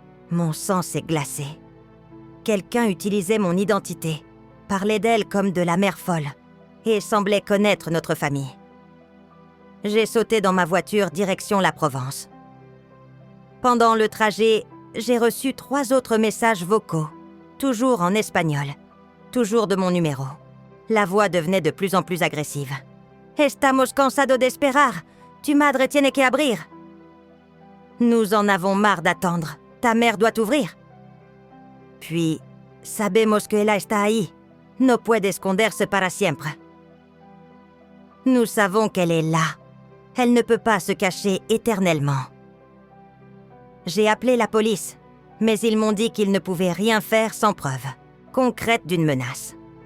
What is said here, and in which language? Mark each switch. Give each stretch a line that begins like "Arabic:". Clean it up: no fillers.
French: Mon sang s'est glacé. Quelqu'un utilisait mon identité, parlait d'elle comme de la mère folle, et semblait connaître notre famille. J'ai sauté dans ma voiture direction la Provence. Pendant le trajet, j'ai reçu 3 autres messages vocaux, toujours en espagnol, toujours de mon numéro. La voix devenait de plus en plus agressive.
Spanish: « Estamos cansados de esperar. Tu madre tiene que abrir. »
French: Nous en avons marre d'attendre. Ta mère doit ouvrir. Puis,
Spanish: « Sabemos que ella está ahí. No puede esconderse para siempre. »
French: Nous savons qu'elle est là. Elle ne peut pas se cacher éternellement. J'ai appelé la police, mais ils m'ont dit qu'ils ne pouvaient rien faire sans preuve concrète d'une menace.